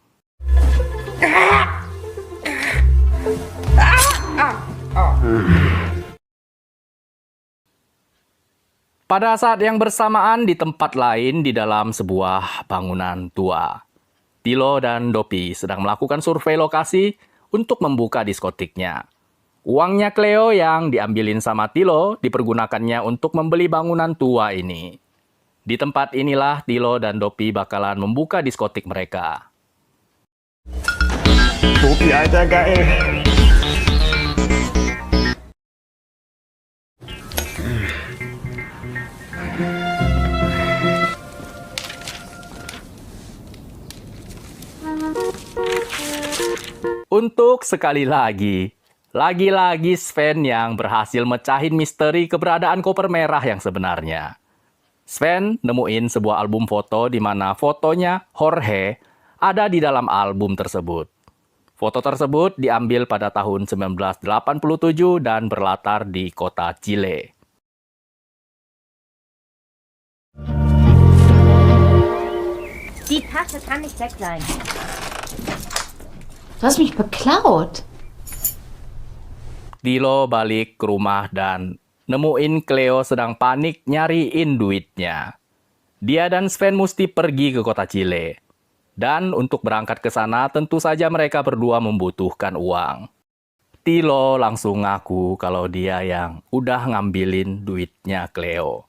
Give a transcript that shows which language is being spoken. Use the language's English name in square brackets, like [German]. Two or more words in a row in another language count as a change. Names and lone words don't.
[Indonesian] Pada saat yang bersamaan di tempat lain di dalam sebuah bangunan tua, Tilo dan Dopi sedang melakukan survei lokasi untuk membuka diskotiknya. Uangnya Cleo yang diambilin sama Tilo dipergunakannya untuk membeli bangunan tua ini. Di tempat inilah Tilo dan Dopi bakalan membuka diskotik mereka. [German] Dopi, Alter, geil. [Indonesian] Untuk sekali lagi Sven yang berhasil mecahin misteri keberadaan koper merah yang sebenarnya. Sven nemuin sebuah album foto di mana fotonya Jorge ada di dalam album tersebut. Foto tersebut diambil pada tahun 1987 dan berlatar di kota Chile. [German] Die Tasche kann nicht weg sein. Du hast mich beklaut. [Indonesian] Tilo balik ke rumah dan nemuin Cleo sedang panik nyariin duitnya. Dia dan Sven mesti pergi ke kota Chile. Dan untuk berangkat ke sana tentu saja mereka berdua membutuhkan uang. Tilo langsung ngaku kalau dia yang udah ngambilin duitnya Cleo.